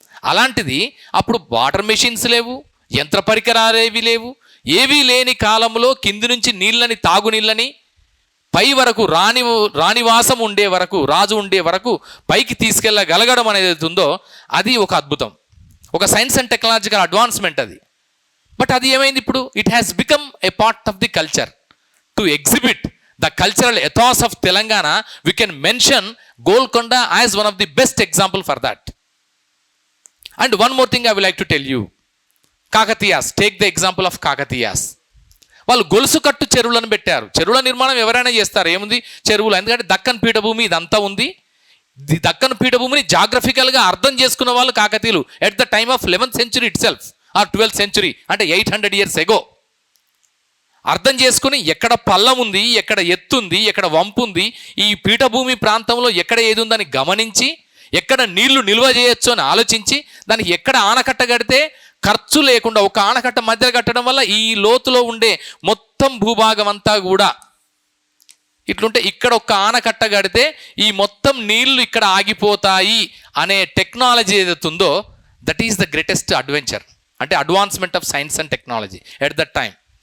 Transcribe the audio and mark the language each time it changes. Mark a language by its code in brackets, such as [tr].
[te] అలాంటిది అప్పుడు water machines లేవు, యంత్ర పరికరాలు ఏవి లేవు, ఏవీ లేని కాలంలో కింది నుంచి నీళ్ళని, తాగునీళ్ళని పై వరకు రాణివాసం ఉండే వరకు, రాజు ఉండే వరకు పైకి తీసుకెళ్ళగలగడం అనేది ఉందో అది ఒక అద్భుతం, ఒక [en] science and technological advancement [te] అది. బట్ అది ఏమైంది ఇప్పుడు? [en] It has become a part of the culture to exhibit the cultural ethos of Telangana. We can mention Golconda as one of the best example for that. And one more thing I would like to tell you, Kakatiyas, take the example of Kakatiyas. [te] వాళ్ళు గొలుసు కట్టు చెరువులను పెట్టారు. చెరువుల నిర్మాణం ఎవరైనా చేస్తారు, ఏముంది చెరువులు, ఎందుకంటే దక్కన్ పీఠభూమి ఇదంతా ఉంది. దక్కన్ పీఠభూమిని జాగ్రఫికల్గా అర్థం చేసుకున్న వాళ్ళు కాకతీయులు [en] at the time of 11th century itself or 12th century, అంటే 800 years ago [te] అర్థం చేసుకుని ఎక్కడ పల్లం ఉంది, ఎక్కడ ఎత్తుంది, ఎక్కడ వంపు ఉంది, ఈ పీఠభూమి ప్రాంతంలో ఎక్కడ ఏది ఉందని గమనించి ఎక్కడ నీళ్లు నిల్వ చేయొచ్చు అని ఆలోచించి దానికి ఎక్కడ ఆనకట్ట కడితే ఖర్చు లేకుండా, ఒక ఆనకట్ట మధ్య కట్టడం వల్ల ఈ లోతులో ఉండే మొత్తం భూభాగం అంతా కూడా ఇట్లుంటే ఇక్కడ ఒక ఆనకట్ట కడితే ఈ మొత్తం నీళ్లు ఇక్కడ ఆగిపోతాయి అనే టెక్నాలజీ ఏదైతే ఉందో [en] that is the greatest adventure, [te] అంటే [en] Advancement of science and technology at that time.